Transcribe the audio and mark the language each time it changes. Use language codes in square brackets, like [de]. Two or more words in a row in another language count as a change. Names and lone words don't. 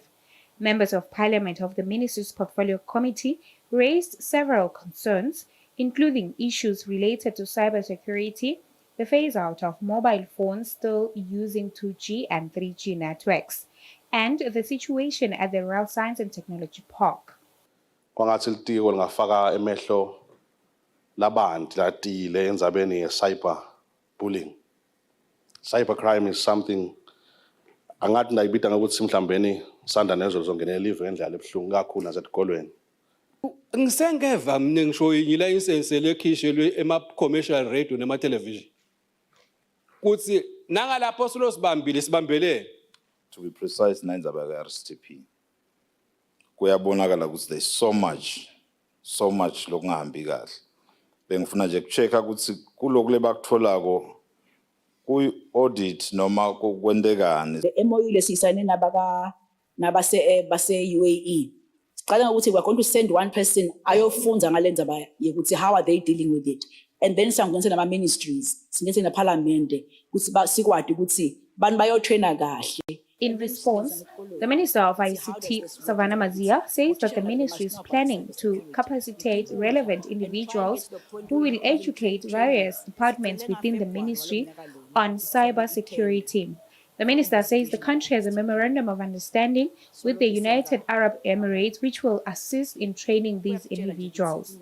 [en] Members of Parliament of the ministry's Portfolio Committee raised several concerns, including issues related to cybersecurity, the phase-out of mobile phones still using 2G and 3G networks, and the situation at the Royal Science and Technology Park. [ss] Kwangathi litiko lingafaka emehlo labantu latile endzabeni ye [en] cyber bullying. Cybercrime is something [ss] angathi ndayibita ngokuthi mhlambeni sanda nezo zongena elive ngendlela ebhlungu kakhulu nasetikolweni. Ngisengeva mina ngisho ilayisense lekhishelwe ema- [en] commercial radio [ss] nema-television. Kuthi nangalapho sibambele. [en] To be precise, [ss] nandzaba ka-RCTP. Kuyabonakala ukuthi [en] there's so much [ss] lokungahambi kahle. Bengifuna nje kuchecka ukuthi kuloko lebakutholako ku-audit noma kwendekani. [en] The MOU [ss] lesiyisayine base UAE. Sicela ukuthi [en] we're going to send one person [ss] ayofunda ngale ndzaba yokuthi [en] how are they dealing with it. And then [ss] sangenise nama ministries, singenise na parliament ukuthi sikwadi ukuthi bani bayotraina kahle. [en] In response, the Minister of ICT, Savannah Mazia, says that the ministry is planning to capacitate relevant individuals who will educate various departments within the ministry on cybersecurity. The minister says the country has a memorandum of understanding with the United Arab Emirates, which will assist in training these individuals.